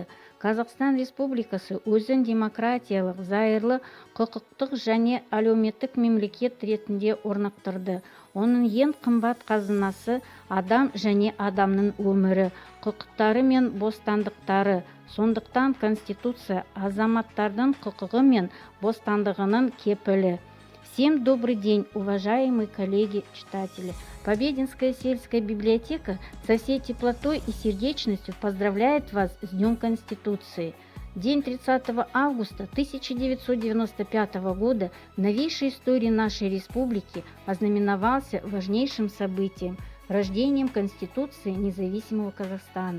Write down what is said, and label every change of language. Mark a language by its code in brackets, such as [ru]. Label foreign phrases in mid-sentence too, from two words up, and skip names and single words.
[kk] Қазақстан Республикасы өзін демократиялық, зайырлы, құқықтық және әлеуметтік мемлекет ретінде орнықтырды. Оның ең қымбат қазынасы адам және адамның өмірі, құқықтары мен бостандықтары. Сондықтан Конституция азаматтардың құқығы мен бостандығының кепілі. [ru] Всем добрый день, уважаемые коллеги-читатели. Побединская сельская библиотека со всей теплотой и сердечностью поздравляет вас с Днем Конституции. День 30 августа 1995 года в новейшей истории нашей республики ознаменовался важнейшим событием – рождением Конституции независимого Казахстана.